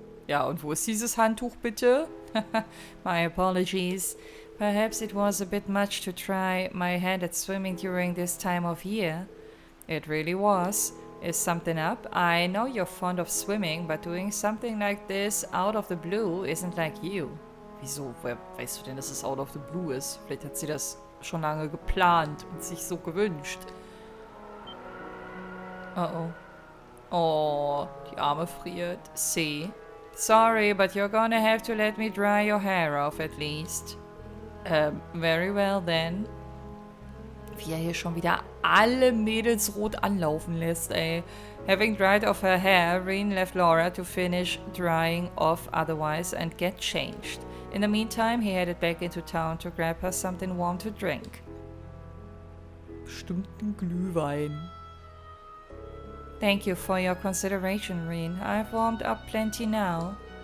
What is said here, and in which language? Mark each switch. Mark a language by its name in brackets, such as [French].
[German] Ja, und wo ist dieses Handtuch bitte? [English] My apologies. Perhaps it was a bit much to try my hand at swimming during this time of year. It really was. Is something up? I know you're fond of swimming, but doing something like this out of the blue isn't like you. [German] Wieso? Woher weißt du denn, dass es [English] out of the blue [German] ist? Vielleicht hat sie das schon lange geplant und sich so gewünscht. Oh, die Arme friert. [English] See? Sorry, but you're gonna have to let me dry your hair off at least. Very well then. [German] Wie er hier schon wieder alle Mädels rot anlaufen lässt, ey. [English] Having dried off her hair, Reen left Laura to finish drying off otherwise and get changed. In the meantime, he headed back into town to grab her something warm to drink. [German] Bestimmt ein Glühwein. [English] Thank you for your consideration, Reen. I've warmed up plenty now.